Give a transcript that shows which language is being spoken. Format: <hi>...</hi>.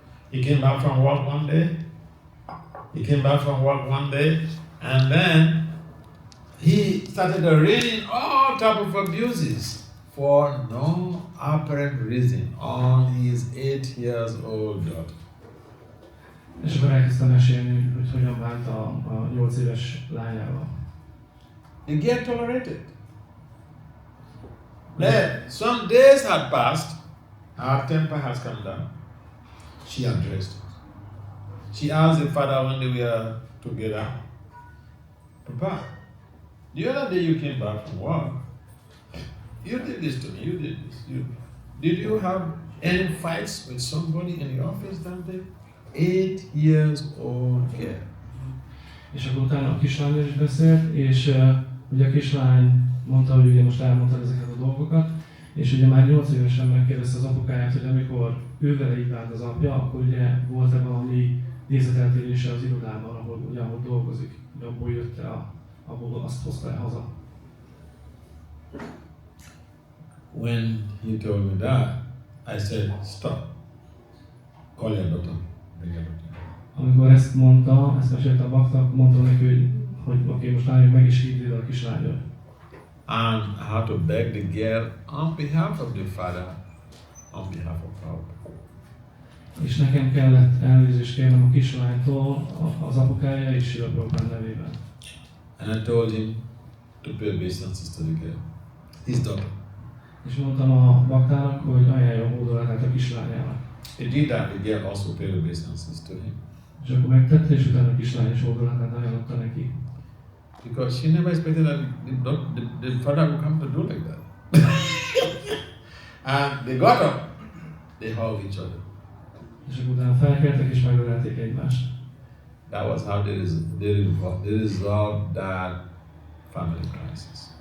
<en>He came back from work one day. And then he started raining all type of abuses for no apparent reason on his 8 years old daughter.</en> <hu>És akkor elkezdtem mesélni, hogy hogyan bánt a 8 éves lányával.</hu> <en>Eger tolerated. Then some days had passed, her temper has come down. She addressed it. She asked the father when they were together, Papa, the other day you came back from work. You did this to me, you did this. Did you have any fights with somebody in the office that day? 8 years old girl.</en> <hu>És akkor utána a kislányról is beszélt, és ugye a kislány mondta, hogy ugye most elmondta ezeket a dolgokat, és ugye már 8 évesen megkérdezte az apukáját, hogy amikor ővele így vált az apja, akkor ugye volt-e valami nézeteltérése az irodában, ahol dolgozik, hogy abból jött el, abból azt hozta el haza.</hu> <en>When he told me that, I said, stop. Call your doctor. Bring your doctor.</en> <hu>Amikor ezt mondta, ezt mesélte a bakta, mondtam neki, hogy oké, most álljuk meg és hívd ide a kislányot.</hu> <en>And I had to beg the girl on behalf of the father, on behalf of our people.</en> <hu>És nekem kellett elnézést kérnem a kislánytól, az apukája és Srila Prabhupád nevében.</hu> <en>And I told him to pay obeisances to the girl, his daughter.</en> <hu>És mondtam a baktának, hogy ajánljon hódolatát a kislányának.</hu> <en>He did that, the girl also paid obeisances to him.</en> <hu>És akkor megtette, és utána a kislány is hódolatát ajánlotta neki.</hu> <en>Because she never expected that the father would come to do like that. And they got up, they hugged each other.</en> <hu>És akkor utána felkeltek és megölelték egymást.</hu> <en>That was how they resolved that family crisis.</en>